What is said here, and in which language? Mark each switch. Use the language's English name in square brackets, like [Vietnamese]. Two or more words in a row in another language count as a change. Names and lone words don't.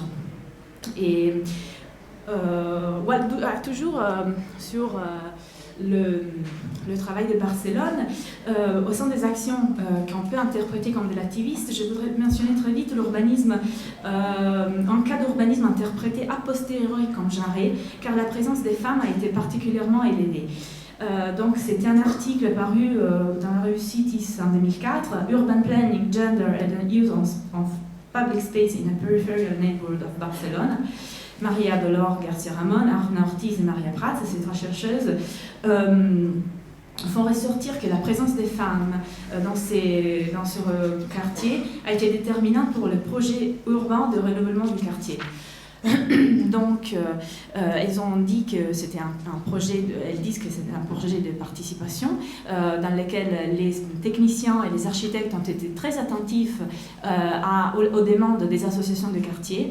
[French] Et toujours sur le travail de Barcelone, au sein des actions qu'on peut interpréter comme de l'activiste, je voudrais mentionner très vite l'urbanisme, un cas d'urbanisme interprété a posteriori comme genré, car la présence des femmes a été particulièrement élevée. Donc c'était un article paru dans la revue Cities en 2004, [English] Urban Planning, Gender and the Use of Public Space in a Peripheral Neighborhood of Barcelone. [French] Maria Dolor Garcia Ramon, Arna Ortiz et Maria Prats, ces trois chercheuses, font ressortir que la présence des femmes dans ce quartier a été déterminante pour le projet urbain de renouvellement du quartier. Donc, elles ont dit que c'était un projet, elles disent que c'était un projet de participation dans lequel les techniciens et les architectes ont été très attentifs aux demandes des associations de quartier.